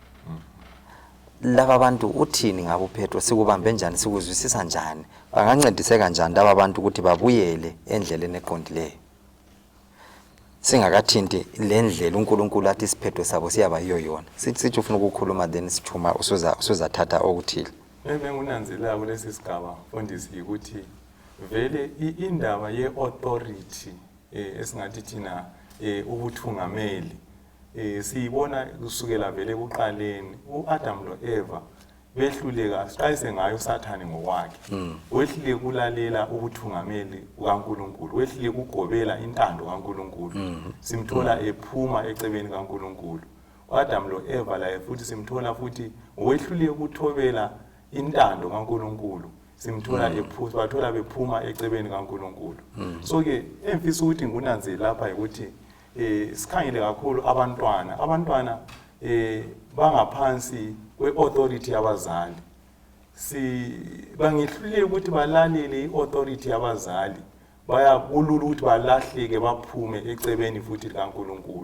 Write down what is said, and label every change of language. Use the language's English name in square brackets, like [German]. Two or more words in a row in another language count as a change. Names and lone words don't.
[North Ndebele] Laba bantu uthini ngabo uPETRO, sikubambe njani, sikuzwisisa njani, bangancediseka njani laba bantu ukuthi babuyele endleleni eqondileyo, singakathinti le ndlela uNkulunkulu athi isiphetho sabo siyaba yiyo yona. Sithi ufuna ukukhuluma then sithuma usuzathatha okuthile. Engunanzela kulesi sigaba mfundisi ukuthi vele indaba ye-authority esingathi thina ubuthungameli siyibona kusukela vele kuqaleni uAdam noEva behluleka siqayise ngayo uSathane ngokwakhe. Wehlile kulalela ubuthungameli kaNkulunkulu, wehlile kugobela intando kaNkulunkulu. Simthola ephuma ecebeni kaNkulunkulu. uAdam noEva laye futhi simthola futhi wehlule ukuthobela intando kaNkulunkulu. Simthola bathola bephuma ecebeni kaNkulunkulu. So ke emfisa ukuthi ngunanzela lapha ukuthi sikhangele kakhulu abantwana bangaphansi kwe-authority yabazali. Bangehluleke ukuthi balalele i-authority yabazali, bayakulula ukuthi balahleke baphume ecebeni futhi kaNkulunkulu.